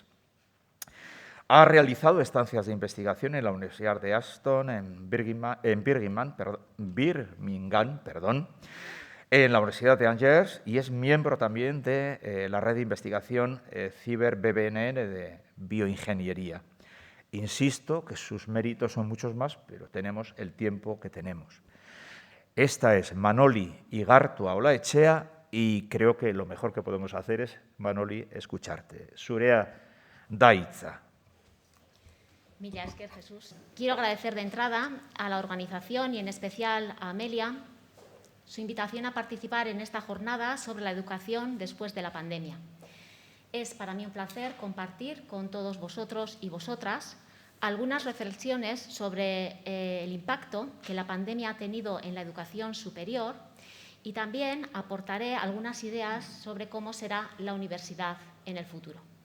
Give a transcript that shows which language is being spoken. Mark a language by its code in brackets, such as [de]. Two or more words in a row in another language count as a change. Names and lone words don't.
[es] Ha realizado estancias de investigación en la Universidad de Aston, en Birmingham, en la Universidad de Angers, y es miembro también de la red de investigación Ciber-BBNN de Bioingeniería. Insisto que sus méritos son muchos más, pero tenemos el tiempo que tenemos. Esta es Manoli Igartua Olaechea y creo que lo mejor que podemos hacer es, Manoli, escucharte. [eu] Zurea da hitza. Mila esker, Jesús. [es] Quiero agradecer de entrada a la organización y en especial a Amelia su invitación a participar en esta jornada sobre la educación después de la pandemia. Es para mí un placer compartir con todos vosotros y vosotras algunas reflexiones sobre el impacto que la pandemia ha tenido en la educación superior y también aportaré algunas ideas sobre cómo será la universidad en el futuro.